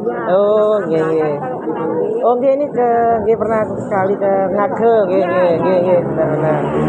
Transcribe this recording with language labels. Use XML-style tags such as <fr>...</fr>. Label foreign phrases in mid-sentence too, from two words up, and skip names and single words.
<id>Oh,</id> <jv>nggih nggih.</jv> <id>Oh, nggih ini nggih pernah aku sekali ke Ngage,</id> <jv>nggih nggih nggih nggih,</jv> <id>benar-benar.</id>